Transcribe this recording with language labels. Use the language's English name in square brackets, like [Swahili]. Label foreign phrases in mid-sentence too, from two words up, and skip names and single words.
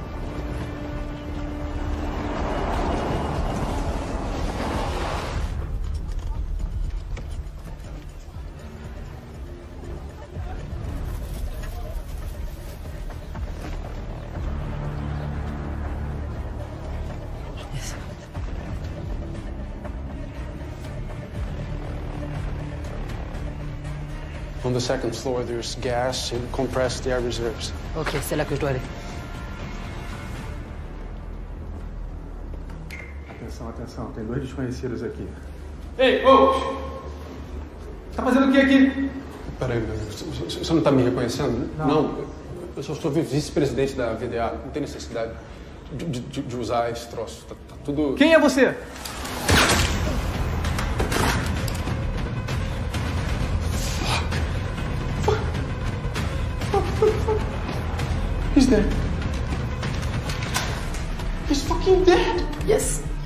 [English] On the second floor, there's gas and compressed air reserves. [French] Ok, c'est là que je dois aller. [Portuguese] Atenção, atenção. Tem 2 desconhecidos aqui. Ei, ô! Tá fazendo o que aqui? Peraí, você não tá me reconhecendo? Não. Eu só sou vice-presidente da VDA. Não tem necessidade de usar esse troço. Tá tudo... Quem é você? [English] He's dead. He's fucking dead. Yes.